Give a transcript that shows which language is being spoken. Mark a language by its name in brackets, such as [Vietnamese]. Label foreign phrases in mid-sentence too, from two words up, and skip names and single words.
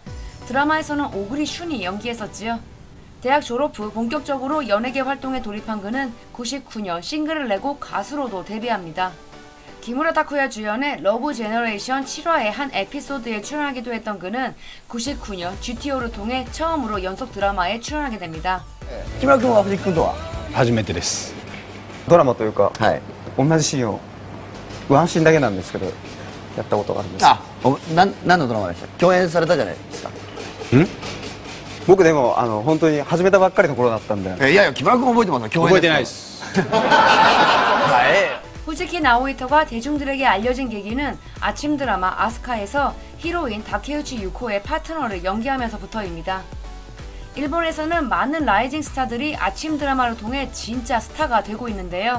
[Korean] 드라마에서는 오그리 슌이 연기했었지요. 대학 졸업 후 본격적으로 연예계 활동에 돌입한 그는 99년 싱글을 내고 가수로도 데뷔합니다. 기무라 타쿠야 주연의 러브 제너레이션 7화의 한 에피소드에 출연하기도 했던 그는 99년 GTO를 통해 처음으로 연속 드라마에 출연하게 됩니다. [Japanese] 기무라 君は藤木君とは初めてです。ドラマというか、はい、同じシーンをワンシーンだけなんですけどやったことがあるんです。何のドラマでした？共演されたじゃないですか。僕でも本当に始めたばっかりの頃だったんで。いやいや木村君覚えてますか？覚えてないです。 [Korean] 후지키 나오히토가 대중들에게 알려진 계기는 아침 드라마 아스카에서 히로인 다케우치 유코의 파트너를 연기하면서부터입니다. 일본에서는 많은 라이징 스타들이 아침 드라마를 통해 진짜 스타가 되고 있는데요.